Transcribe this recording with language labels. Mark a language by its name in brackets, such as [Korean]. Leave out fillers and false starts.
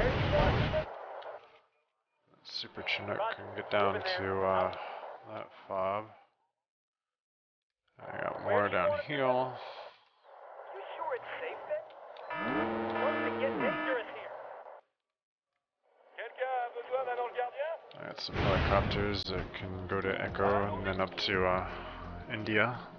[English] Here you Super Chinook can get down to that fob. I got more down here. You sure it's safe then? Starting to get dangerous here. [French] Quelqu'un a besoin d'un ange gardien? [English] I got some helicopters that can go to Echo and then up to India.